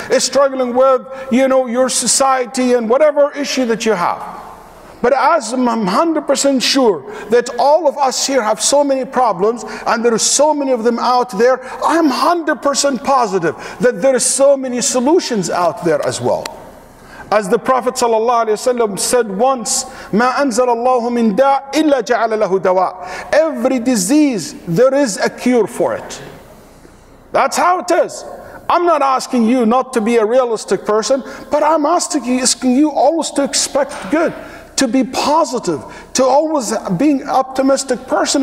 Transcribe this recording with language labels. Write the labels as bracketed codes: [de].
[en] You're struggling with, your society and whatever issue that you have. But as I'm 100% sure that all of us here have so many problems and there are so many of them out there, I'm 100% positive that there are so many solutions out there as well. As the Prophet ﷺ said once, [ar] مَا أَنزَلَ اللَّهُ مِن دَاءٍ إِلَّا جَعَلَ لَهُ دَوَاءً. [en] Every disease, there is a cure for it. That's how it is. I'm not asking you not to be a realistic person, but I'm asking you always to expect good, to be positive, to always being an optimistic person.